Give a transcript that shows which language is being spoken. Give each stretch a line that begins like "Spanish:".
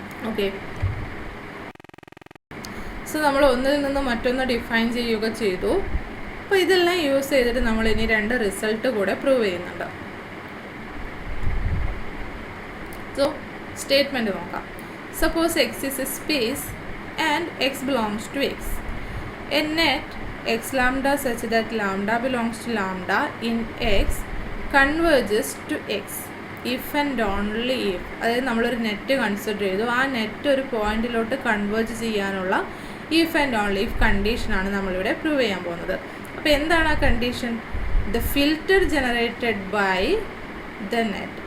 Malayalam: Okay, so നമ്മൾ ഒന്നിൽ നിന്ന് മറ്റൊന്ന് ഡിഫൈൻ ചെയ്യുക ചെയ്തു. അപ്പോൾ ഇതെല്ലാം യൂസ് ചെയ്തിട്ട് നമ്മൾ ഇനി രണ്ട് റിസൾട്ട് കൂടെ പ്രൂവ് ചെയ്യുന്നുണ്ട്.
English: so
Malayalam: സ്റ്റേറ്റ്മെൻറ്റ് നോക്കാം.
English: Suppose X is a space and X belongs to X. A net x lambda such that lambda belongs to lambda in x converges to x if and only if.
Malayalam: അതായത് നമ്മളൊരു net consider ചെയ്തു. ആ net ഒരു പോയിന്റിലോട്ട് converge ചെയ്യാനുള്ള if and only if കണ്ടീഷനാണ് നമ്മളിവിടെ prove ചെയ്യാൻ പോകുന്നത്. അപ്പോൾ എന്താണ് ആ condition?
English: The filter generated by the net.